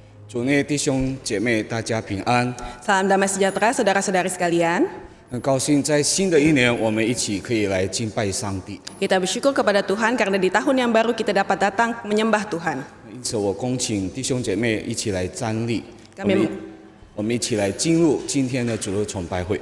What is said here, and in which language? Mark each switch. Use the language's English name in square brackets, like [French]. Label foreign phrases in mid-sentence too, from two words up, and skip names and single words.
[Chinese] 主内弟兄姐妹，大家平安。 [Indonesian] Salam damai sejahtera saudara-saudari sekalian. [Chinese] 很高兴在新的一年，我们一起可以来敬拜上帝。 [Indonesian] Kita bersyukur kepada Tuhan karena di tahun yang baru kita dapat datang menyembah Tuhan. [Chinese] 因此，我恭请弟兄姐妹一起来站立， [Indonesian] Kami [Chinese] 我们一起来进入今天的主日崇拜会。